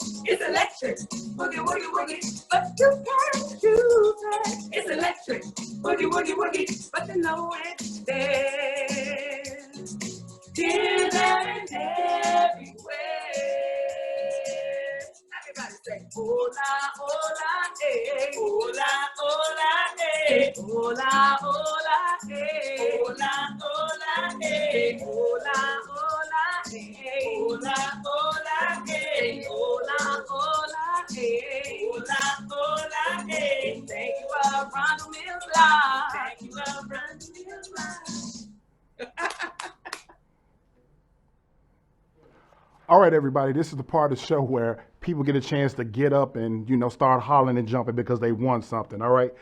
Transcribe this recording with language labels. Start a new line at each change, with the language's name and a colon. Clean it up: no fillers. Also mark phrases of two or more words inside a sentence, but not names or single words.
English: It's electric. Boogie, woogie, woogie. But you can't choose it. It's electric. Boogie, woogie, woogie. But you know it's there. Here, there, and everywhere. Everybody say,
Spanish: hola, hola, eh. Hola, hola, eh. Hola, hola, eh. Hola, hola, eh. Hola, hola, eh. Hola, hola, eh. Hola, hola, eh. Hola, hola, eh.
English: Thank you, Arundel Lodge. Thank you, Arundel Lodge. All right, everybody, this is the part of the show where people get a chance to get up and, start hollering and jumping because they won something, all right?